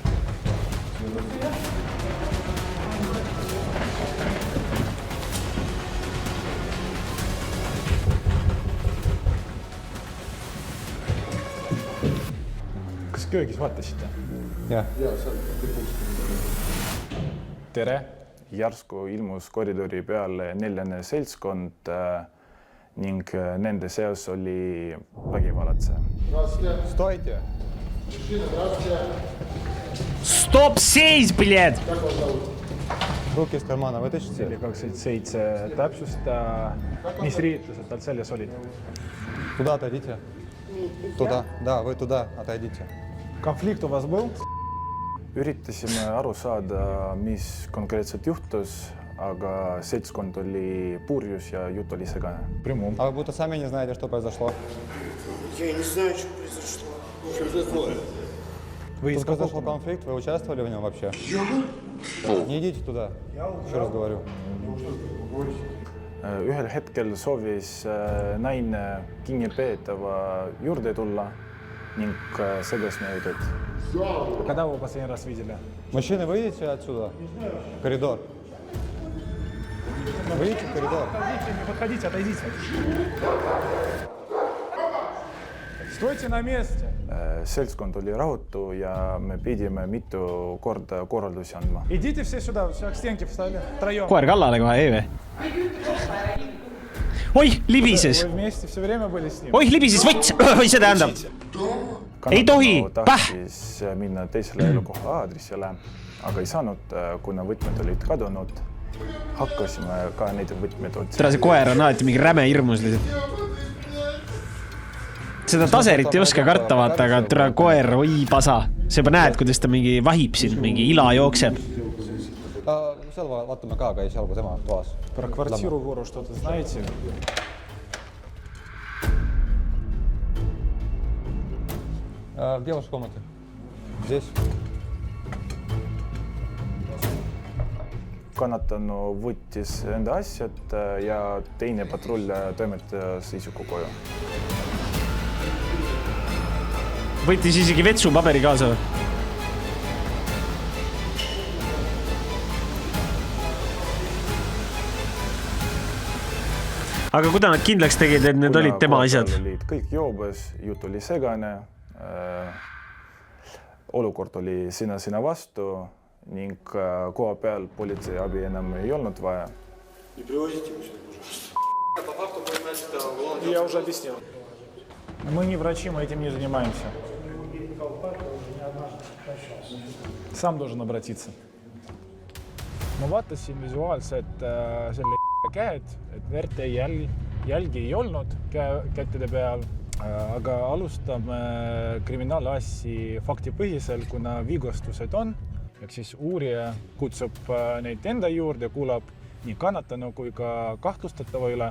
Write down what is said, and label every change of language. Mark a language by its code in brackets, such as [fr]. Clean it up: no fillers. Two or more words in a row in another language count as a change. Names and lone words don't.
[et] Kas köögis vaatasite? Jah. Tere! Järsku ilmus koridori peale 4. seltskond ning nende seas oli vägivallatseja. [ru] Стойте! [et] Stop seis, блядь! [ru] Руки из кармана вытащите. [et] 27 täpsusta, mis riietused tal seljas olid? [ru] Туда отойдите. Туда. Да, вы туда отойдите. Konflikt у вас был? [et] Üritasime aru saada, mis konkreetselt juhtus, aga seltskond oli purjus ja jutt oli segane. [ru] Прямом. А вы будто сами не знаете, что произошло. Я не знаю, что произошло. Что такое? Вы из Тут произошел какого? конфликт, вы участвовали в нем вообще? Не идите туда, еще раз говорю. [et] Ühel hetkel soovis naine kinnipeetava juurde tulla ning segas meie tööd. [ru] Когда вы последний раз видели? Мужчины, выйдите отсюда. Коридор. Выйдите в коридор. Не подходите, отойдите. Стойте на месте. [et] Seltskond oli rahutu ja me pidime mitu korda korraldusi andma. [ru] Идите все сюда, все к стенке встали. Втроем. [et] Koer kallale kohe, ei või? Oih, libises! [ru] Вы вместе все время были с ним? [et] Oih, libises võts! Oi, see tähendab! Ei tohi! Tahtis minna teisele elukoha aadressile, aga ei saanud, kuna võtmed olid kadunud. Hakkasime ka neid võtmed otsima. Tere, see koer on alati mingi räme hirmus lihtsalt. Seda taserit ei oska karta vaata, aga tere koer, oi pasa. See juba näed, kuidas ta mingi vahib siin, mingi ila jookseb. Seal vaatame ka, aga ei seal kui tema toas. [ru] Про квартиру вору что-то знаете? Где ваша комната? Здесь. [et] Kannatanu võttis enda asjad ja teine patrull toimetas isiku koju. Võttis isegi vetsupaberi kaasa. Aga kuida nad kindlaks tegid, et need olid tema asjad? Olid kõik joobes, jutt oli segane, olukord oli sina vastu ning koha peal politsei abi enam ei olnud vaja. [ru] Не привозите меня сюда, пожалуйста. Я уже объяснил. Мы не врачи, мы этим не занимаемся. Сам должен обратиться. [et] Ma vaatasin visuaalselt selle käed, et verd ei jälgi ei olnud kätede peal Aga alustame kriminaalassi faktipõhisel, kuna vigastused on. Ehk siis uurija kutsub neid enda juurde, kuulab nii kannatanu kui ka kahtlustatava üle.